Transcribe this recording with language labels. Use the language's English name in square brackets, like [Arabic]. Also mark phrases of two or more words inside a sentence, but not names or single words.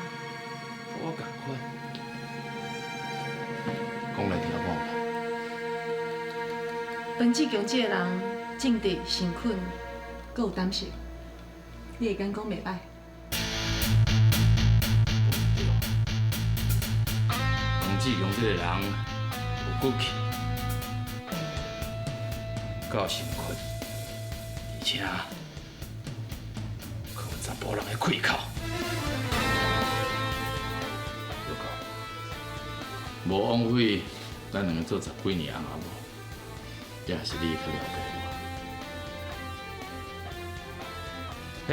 [Min Nan Chinese] 我共款。讲来听看嘛。王志强这个人正直、诚恳，阁有胆识，你会敢讲袂歹？王志强这个人有骨气，够诚恳，而且可有查甫人的气口。有够，无枉费咱两个做10几年啊无，也是你较了解我。